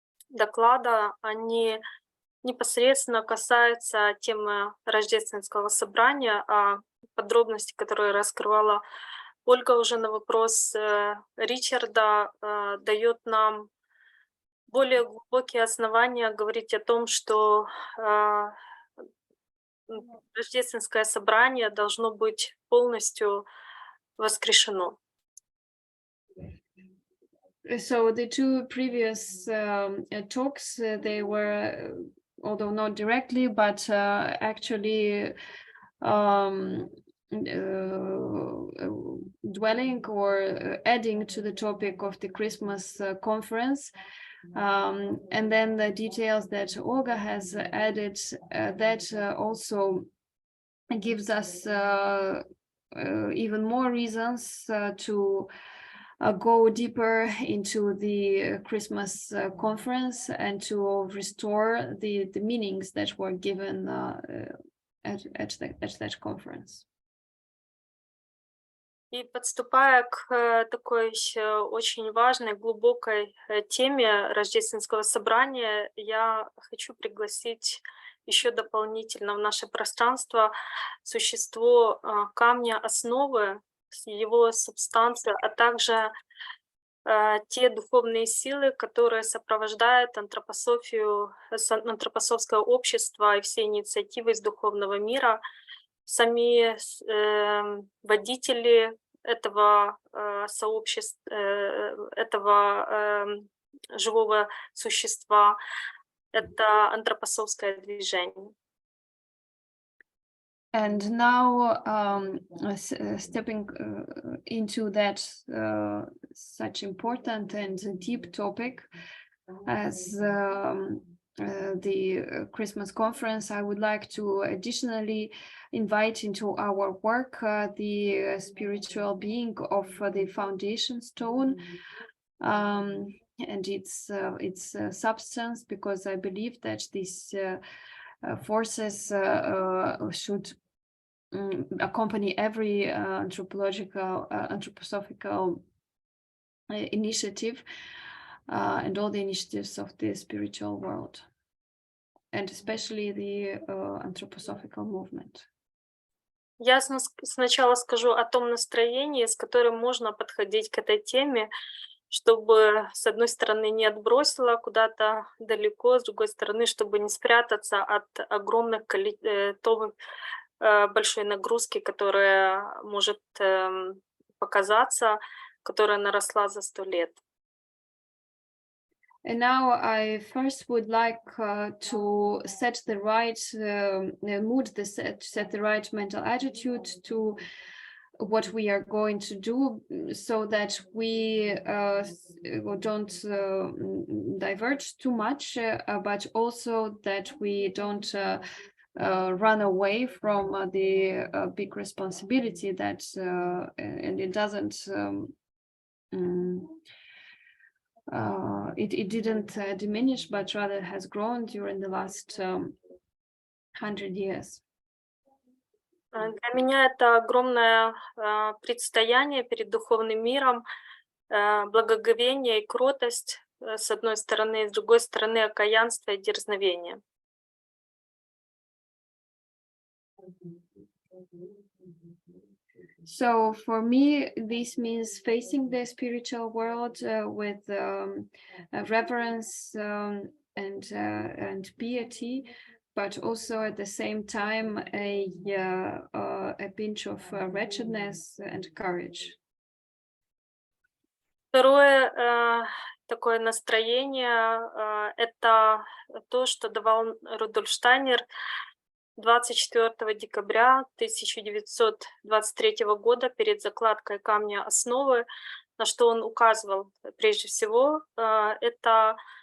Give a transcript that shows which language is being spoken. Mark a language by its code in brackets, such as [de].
[ru] доклада, они непосредственно касаются темы рождественского собрания, а подробности, которые раскрывала Ольга уже на вопрос Ричарда, дает нам более глубокие основания говорить о том, что рождественское собрание должно быть полностью воскрешено. [en] So the two previous talks, they were, although not directly, but actually dwelling or adding to the topic of the Christmas conference. And then the details that Olga has added, that also gives us even more reasons to go deeper into the Christmas conference and to restore the meanings that were given at that conference. [ru] И подступая к такой очень важной, глубокой теме рождественского собрания, я хочу пригласить еще дополнительно в наше пространство существо камня основы, его субстанцию, а также те духовные силы, которые сопровождают антропософское общество и все инициативы из духовного мира, сами водители этого сообщества, этого живого существа, это антропософское движение. [en] And now, stepping into that such important and deep topic as the Christmas conference, I would like to additionally invite into our work the spiritual being of the foundation stone and its substance, because I believe that these forces should accompany every anthroposophical initiative and all the initiatives of the spiritual world, and especially the anthroposophical movement. [ru] Я сначала скажу о том настроении, с которым можно подходить к этой теме, чтобы, с одной стороны, не отбросило куда-то далеко, с другой стороны, чтобы не спрятаться от огромных большой нагрузки, которая может показаться, которая наросла за 100 лет. [en] And now I first would like to set the right mood, set the right mental attitude to what we are going to do, so that we don't diverge too much, but also that we don't run away from the big responsibility that, and it doesn't, it didn't diminish, but rather has grown during the last 100 years. [ru] Для меня это огромное предстояние перед духовным миром, благоговение и кротость, с одной стороны, с другой стороны, окаянство и дерзновение. [en] So for me, this means facing the spiritual world with reverence and piety, but also at the same time a pinch of wretchedness and courage. [ru] Второе такое настроение это то, что давал Рудольф Штайнер 24 декабря 1923 года перед закладкой камня основы, на что он указывал прежде всего, это